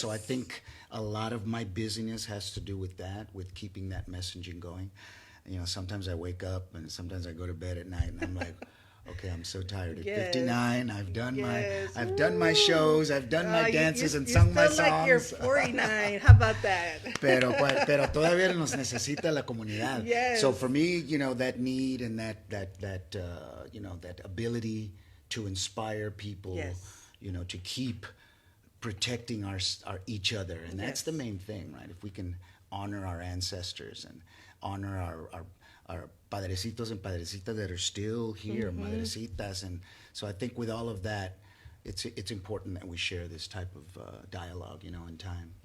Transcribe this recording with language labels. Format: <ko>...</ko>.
<en>So I think a lot of my busyness has to do with that, with keeping that messaging going. Sometimes I wake up, and sometimes I go to bed at night, and I'm like, okay, I'm so tired. At 59, I've done my shows, I've done my dances, and sung my songs. You like you're 49. How about that?</en> <es>Pero todavía nos necesita la comunidad.</es> <en>Yes. So for me, that need and that ability to inspire people, to keep protecting our each other, and that's the main thing, right? If we can honor our ancestors and honor our padrecitos and padrecitas that are still here, madrecitas, and so I think with all of that, it's important that we share this type of dialogue, in time.</en>